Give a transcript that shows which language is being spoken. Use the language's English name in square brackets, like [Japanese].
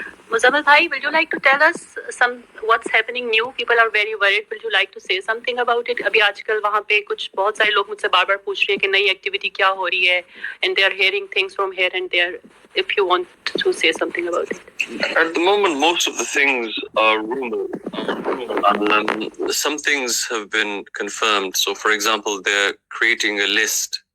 [English] Muzammil bhai, will you like to tell us what's happening new? People are very worried. Will you like to say something about it? [Hindi] अभी आजकल वहाँ पे कुछ बहुत सारे लोग मुझसे बार-बार पूछ रहे हैं कि नई एक्टिविटी क्या हो रही है, [English] and they are hearing things from here and there. If you want to say something about it. At the moment, most of the things are rumors. Some things have been confirmed. So, for example, they're creating a list.